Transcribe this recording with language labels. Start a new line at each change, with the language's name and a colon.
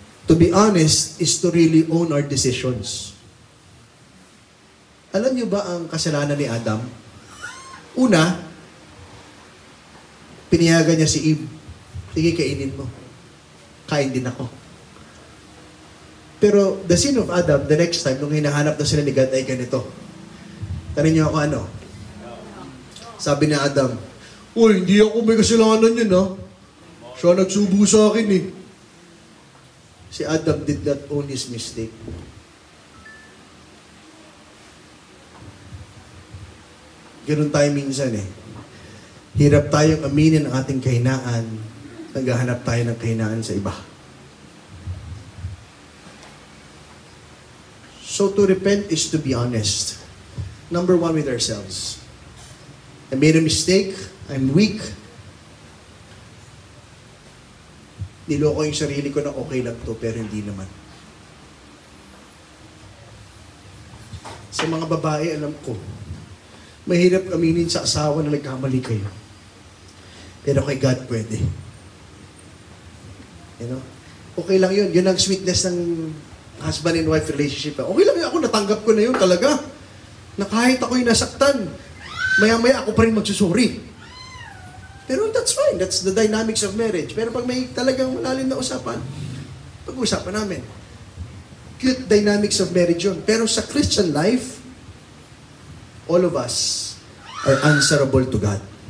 English: To be honest is to really own our decisions.
Filipino: Alam niyo ba ang kasalanan ni Adam? Una, piniyagan niya si Eve. Sige, kainin mo. Kain din ako. Pero
English: the sin of Adam, the next time,
Filipino: nung hinahanap na sila ni God, ay ganito. Tanin niyo ako ano? Sabi ni Adam, uy, hindi ako may kasalanan yun, ha? Siya nagsubo sa akin, eh.
English: Si Adam did not own his mistake.
Filipino: Ganun tayo minsan, eh. Hirap tayong aminin ang ating kahinaan. Naghahanap tayo ng kahinaan sa iba.
English: So to repent is to be honest. Number one, with ourselves. I made a mistake. I'm weak.
Filipino: Niloko yung sarili ko na okay lang to, pero hindi naman. Sa mga babae, alam ko, mahirap aminin sa asawa na nagkamali kayo. Pero kay God pwede.
English: You know?
Filipino: Okay lang yun. Yun ang
English: sweetness ng husband and wife relationship.
Filipino: Okay lang yun. Ako natanggap ko na yun talaga. Na kahit ako'y nasaktan, maya-maya ako pa rin magsusuri.
English: Pero that's fine. That's the dynamics of marriage.
Filipino: Pero pag may talagang malalim na usapan, pag-usapan namin.
English: Cute dynamics of marriage yun. Pero sa Christian life, all of us are answerable to God.